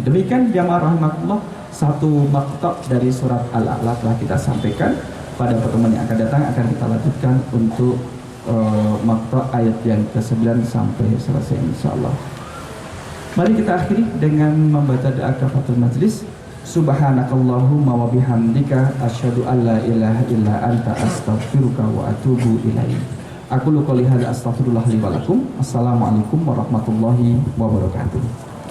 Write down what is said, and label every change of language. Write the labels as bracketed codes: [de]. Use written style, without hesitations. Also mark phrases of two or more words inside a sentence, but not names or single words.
[id] Demikian jamaah rahimakumullah, satu maktab dari surat Al-A'la telah kita sampaikan. Pada pertemuan yang akan datang akan kita lanjutkan untuk maktab ayat yang ke-9 sampai selesai insyaallah. Mari kita akhiri dengan membaca doa kafaratul majlis. [ar] سبحانك اللهم وبحمدك أشهد أن لا إله إلا أنت أستغفرك وأتوب إليك. أقول قولي هذا أستغفر الله لي ولكم. السلام عليكم ورحمة الله وبركاته.